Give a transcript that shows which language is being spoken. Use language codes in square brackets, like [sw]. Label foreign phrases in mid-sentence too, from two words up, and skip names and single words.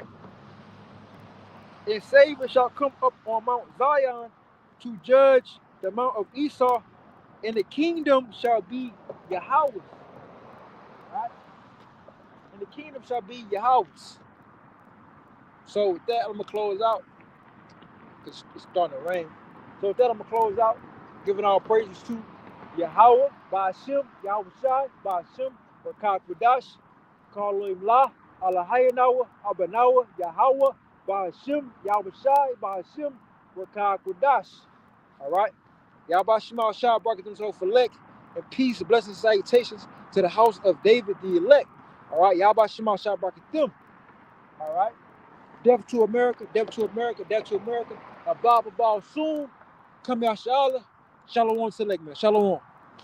[en] And Savior shall come up on Mount Zion to judge the mount of Esau, and the kingdom shall be Yahweh's. Right? And the kingdom shall be Yahweh's. So with that, I'm going to close out, because it's starting to rain. So with that, I'm going to close out, giving all praises to Yahweh, Ba'ashem, Yahweh Shai, Ba'ashem, Rakak Wadash, Kalim La, Allahayanawa, Abanawa, Yahweh, Ba'ashem, Yahweh Shai, Ba'ashem, Rakak Wadash. All right? Yahweh Shema Shai, Barakatum Select, and peace, blessings, salutations to the house of David the elect. All right? Yahweh Shema Shai, Barakatum. All right? Death to America, death to America, death to America. A BABAL soon. Come out, Shalom. Shalom Select, man. Shalom.